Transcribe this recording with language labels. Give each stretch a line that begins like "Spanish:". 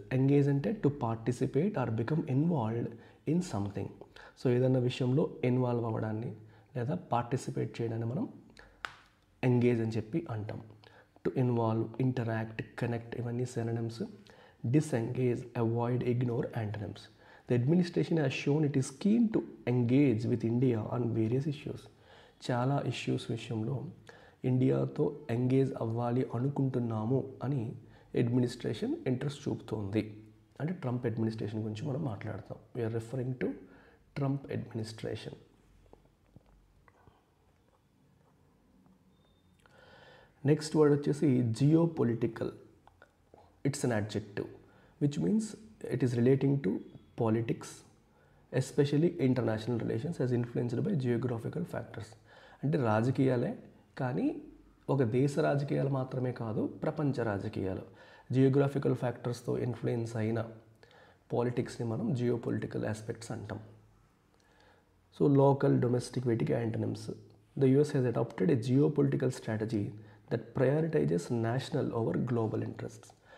English: Engage అంటే to participate or become involved in something.
Telugu: So ఏదైనా విషయంలో ఇన్వాల్వ్ అవ్వడాన్ని లేదా పార్టిసిపేట్ చేయడాన్ని మనం ఎంగేజ్ అని చెప్పి అంటాం.
English: To involve, interact, connect ఇవన్నీ synonyms. Disengage, avoid, ignore antonyms. The administration has shown it is keen to engage with India on various issues.
Telugu: చాలా ఇష్యూస్ విషయంలో ఇండియాతో ఎంగేజ్ అవ్వాలి అనుకుంటున్నాము అని అడ్మినిస్ట్రేషన్ ఇంట్రెస్ట్ చూపుతోంది. అంటే ట్రంప్ అడ్మినిస్ట్రేషన్ గురించి మనం మాట్లాడతాం.
English: We're referring to Trump administration.
Telugu: Next word వచ్చేసి geopolitical.
English: It's an adjective which means it is relating to politics, especially international relations as influenced by geographical factors.
Telugu: అంటే రాజకీయాలే, కానీ ఒక దేశ రాజకీయాలు మాత్రమే కాదు, ప్రపంచ రాజకీయాలు. జియోగ్రాఫికల్ ఫ్యాక్టర్స్తో ఇన్ఫ్లుయెన్స్ అయిన పాలిటిక్స్ని మనం జియో పొలిటికల్ ఆస్పెక్ట్స్ అంటాం. సో లోకల్ డొమెస్టిక్ వీటికి antonyms.
English: The US has adapted a geopolitical strategy that prioritises national over global interests.